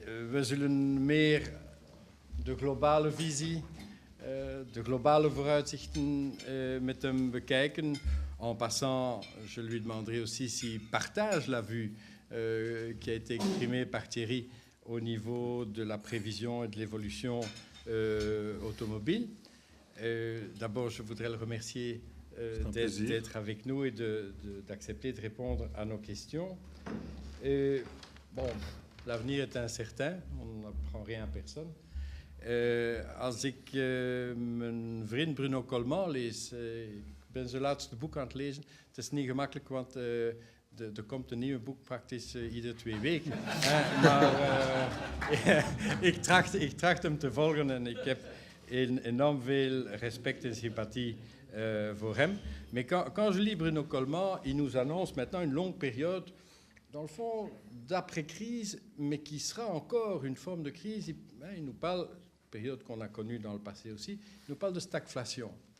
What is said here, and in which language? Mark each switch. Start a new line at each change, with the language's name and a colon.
Dutch: We zullen meer de globale visie, de globale vooruitzichten met hem bekijken.
French: En passant, je lui demanderai aussi s'il partage la vue qui a été exprimée par Thierry au niveau de la prévision et de l'évolution automobile. D'abord, je voudrais le remercier d'être avec nous et d'accepter de répondre à nos questions. Bon, l'avenir est incertain, on n'apprend rien à personne.
Dutch: Als ik mijn vriend Bruno Colman lees, ik ben zijn laatste boek aan het lezen. Het is niet gemakkelijk, want er komt een nieuw boek praktisch iedere 2 weken. Maar ik tracht hem te volgen en ik heb enorm veel respect
French: et sympathie pour
Dutch: hem.
French: Mais quand je lis Bruno Colman, il nous annonce maintenant une longue période, dans le fond, d'après-crise, mais qui sera encore une forme de crise. Il nous parle, période qu'on a connue dans le passé aussi, il nous parle de stagflation.